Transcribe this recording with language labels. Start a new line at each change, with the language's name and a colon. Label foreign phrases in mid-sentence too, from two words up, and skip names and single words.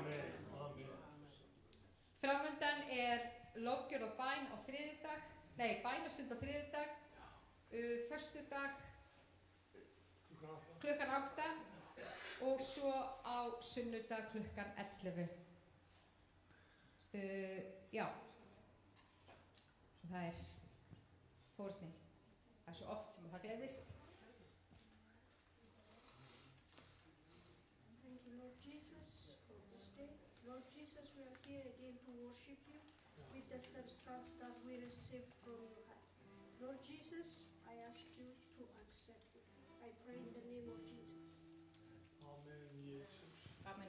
Icelandic: Framundan lofgjörð og bæn á þriðjudag, bænastund á þriðjudag, föstudag klukkan 8 og svo á sunnudag klukkan 11. Já, það fórnin er svo oft sem það gleðist.
English: Thank you, Lord Jesus, for this day. Lord Jesus, we are here again to worship you with the substance that we received from your hand. Lord Jesus, I ask you to accept it. I pray in the name of Jesus. Amen, Jesus. Amen.